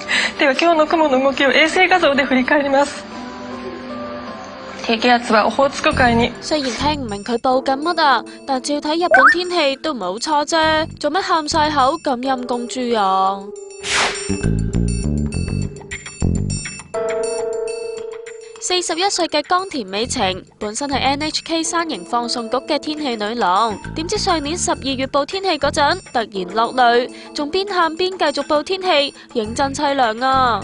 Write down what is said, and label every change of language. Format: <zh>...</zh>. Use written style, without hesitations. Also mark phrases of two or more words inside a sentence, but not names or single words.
<ja>では今日の雲の動きを衛星畫像で振り返ります。低気圧はオホーツク海に。</ja> <yue>雖然聽唔明佢報緊乜啊，但照睇日本天氣都唔係好差啫，做乜喊晒口咁陰公豬啊？41歲嘅岡田美晴本身係 NHK 山形放送局嘅天氣女郎，點知上年12月報天氣嗰陣突然落淚，仲邊喊邊繼續報天氣，認真凄涼啊！</yue>